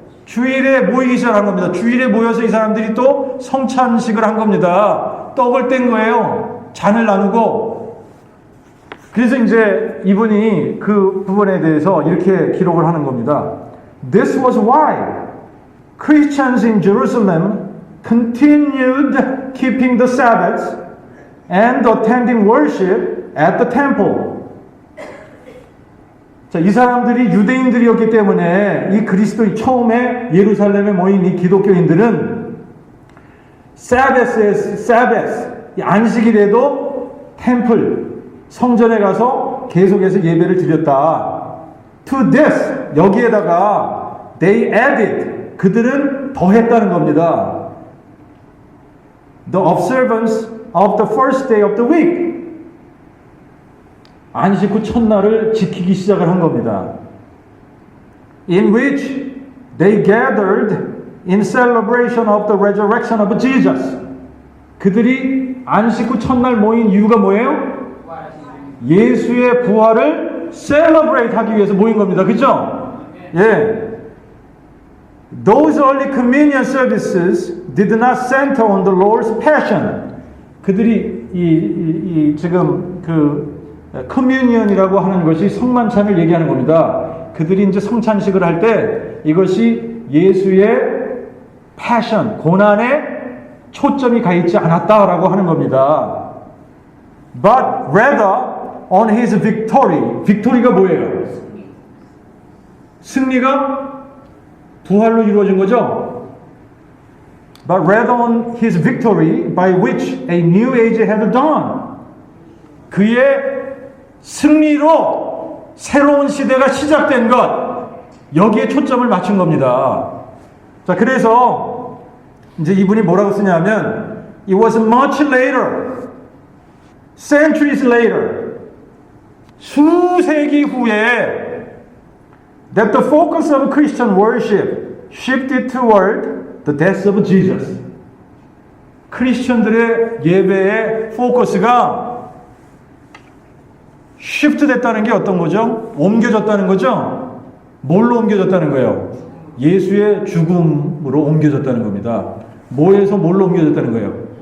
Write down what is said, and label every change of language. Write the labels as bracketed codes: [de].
[ko] 주일에 모이기 시작한 겁니다. 주일에 모여서 이 사람들이 또 성찬식을 한 겁니다. 떡을 뗀 거예요. 잔을 나누고. 그래서 이제 이분이 그 부분에 대해서 이렇게 기록을 하는 겁니다. [en] This was why Christians in Jerusalem continued keeping the Sabbath and attending worship at the temple. [ko] 자, 이 사람들이 유대인들이었기 때문에 이 그리스도의 처음에 예루살렘에 모인 이 기독교인들은 Sabbath, 이 안식일에도 템플, 성전에 가서 계속해서 예배를 드렸다. [en] To this, [ko] 여기에다가 [en] they added, [ko] 그들은 더했다는 겁니다. [en] The observance of the first day of the week. [ko] 안식 후 첫날을 지키기 시작을 한 겁니다. [en] In which they gathered in celebration of the resurrection of Jesus. [ko] 그들이 안식 후 첫날 모인 이유가 뭐예요? 예수의 부활을 celebrate 하기 위해서 모인 겁니다. 그죠? 예. [en] Those early communion services did not center on the Lord's passion. [ko] 그들이 지금 그 커뮤니언이라고 하는 것이 성만찬을 얘기하는 겁니다. 그들이 이제 성찬식을 할 때 이것이 예수의 패션, 고난에 초점이 가 있지 않았다라고 하는 겁니다. [en] But rather on his victory. [ko] victory가 뭐예요? 승리가 부활로 이루어진 거죠? [en] But rather on his victory by which a new age had dawned. [ko] 그의 승리로 새로운 시대가 시작된 것, 여기에 초점을 맞춘 겁니다. 자, 그래서 이제 이분이 뭐라고 쓰냐면 [en] It was much later, centuries later, [ko] 수세기 후에 [en] that the focus of Christian worship shifted toward the death of Jesus. [ko] 크리스천들의 예배의 포커스가 shift 됐다는 게 어떤 거죠? 옮겨졌다는 거죠? 뭘로 옮겨졌다는 거예요? 예수의 죽음으로 옮겨졌다는 겁니다. 뭐에서 뭘로 옮겨졌다는 거예요?